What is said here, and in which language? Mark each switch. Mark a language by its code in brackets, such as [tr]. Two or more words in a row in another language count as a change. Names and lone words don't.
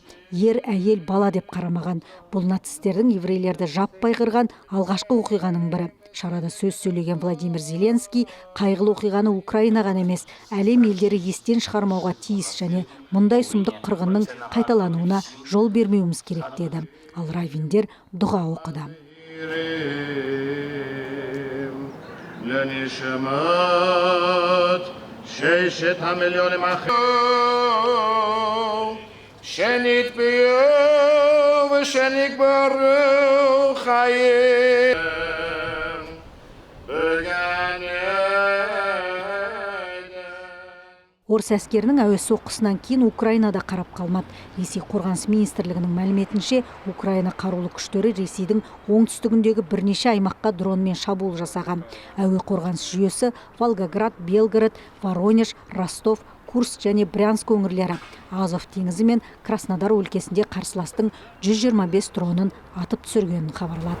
[kk] Ер, әйел, бала деп қарамаған. Бұл нацистердің еврейлерді жаппай қырған алғашқы оқиғаның бірі. Шарада сөз сөйлеген Владимир Зеленский қайғылы оқиғаны Украинаға емес, әлем елдері естен шығармауға тиіс және мұндай сұмдық қырғынның қайталануына жол бермеуіміз керек деді. Ал раввиндер дұға оқыды. [he] לנשמות ששת המיליונים שנתביעו ושנקברו חיים בגן [kk] Орыс әскерінің әуе соққысынан кейін Украинада қарап қалмады. Ресей қорғаныс министрлігінің мәліметінше, Украина қарулы күштері Ресейдің оңтүстігіндегі бірнеше аймаққа дронмен шабуыл жасаған. Әуе қорғаныс жүйесі Волгоград, Белгород, Воронеж, Ростов, Курск және Брянск өңірлері, Азов теңізі мен Краснодар өлкесінде қарсыластың 125 дронын атып түсіргенін хабарлады.